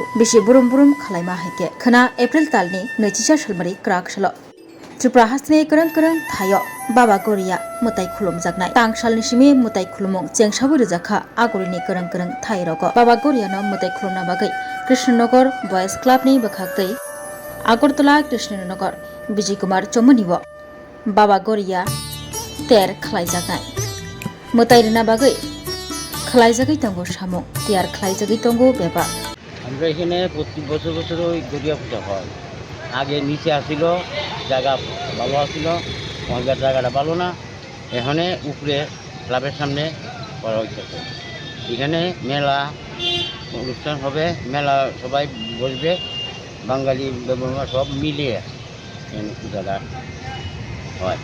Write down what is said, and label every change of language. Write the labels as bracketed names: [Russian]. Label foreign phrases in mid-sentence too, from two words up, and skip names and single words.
[Kok Borok] Bishi Burum Burum Khalaima Heke Khana April Talni Nechisa Shalmari Krak Shalo Tripura Hasne Kerang Kerang Thayo Baba Garia Motai Khulphangrog Tang Shalni Shimi Motai Khulphangrog Chengshabu Rijaka Agorini Kerang Kerang Thairogo Baba Goriano Motai Khulphangrog Bagai Krishnanagar Boys Club ni Bakhaktei Agartala Krishnanagar Bijay Kumar Chomoniwo Baba Garia Ter Khlaijagnai Motairina Bagai Khlaijagai Tongo Samo Tiar Khlaijagai Tongo Beba [Bangla] আমরা এখানে প্রতি বছর বছর ওই গড়িয়া পূজা হয় আগে নিচে আসিল জায়গা ভালো আসিল আমাদের জায়গাটা ভালো না এখানে উপরে ক্লাবের সামনে করা হয়েছে এখানে মেলা অনুষ্ঠান হবে মেলা সবাই বসবে বাঙালি ব্যবহার সব মিলিয়ে পূজাটা হয়